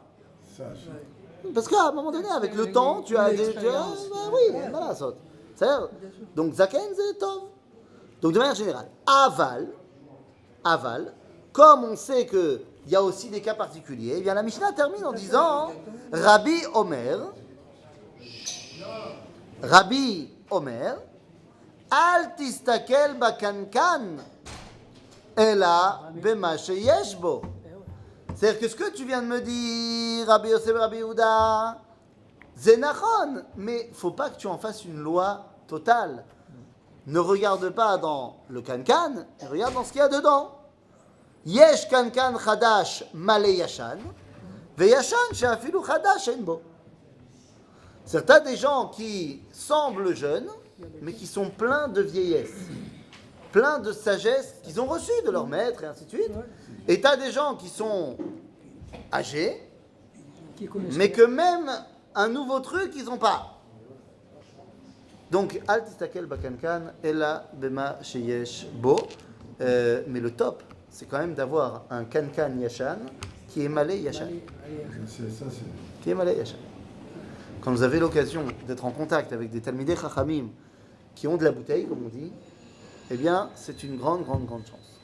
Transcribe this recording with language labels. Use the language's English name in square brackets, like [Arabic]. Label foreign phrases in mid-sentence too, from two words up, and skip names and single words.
[French] Parce qu'à un moment donné, avec le temps, tu as des. Oui, voilà, ça. C'est-à-dire, donc Zaken, c'est Tov. Donc de manière générale, aval, comme on sait qu'il y a aussi des cas particuliers, eh bien la Mishnah termine en disant [Hebrew] רבי אומר אל תסתכל בקנקן אלא במה שיש בו. [French] C'est-à-dire que ce que tu viens de me dire, Rabbi Yosef, Rabbi Yehuda, c'est nachon, mais faut pas que tu en fasses une loi totale. Ne regarde pas dans le kankan, regarde dans ce qu'il y a dedans. [Hebrew] יש קנקן חדש מלא ישן וישן שאפילו חדש אין בו. [French] Certains des gens qui semblent jeunes, mais qui sont pleins de vieillesse, pleins de sagesse qu'ils ont reçue de leur maître et ainsi de suite. Et tu as des gens qui sont âgés, mais que même un nouveau truc, ils n'ont pas. Donc, [Hebrew] אל תסתכל בקנקן אלא במה שיש בו. [French] Mais le top, c'est quand même d'avoir un [Hebrew] קנקן ישן [French] qui est [Hebrew] מלא ישן. [French] Qui est [Hebrew] מלא ישן. [French] Quand vous avez l'occasion d'être en contact avec des [Hebrew] תלמידי חכמים [French] qui ont de la bouteille, comme on dit, eh bien, c'est une grande chance.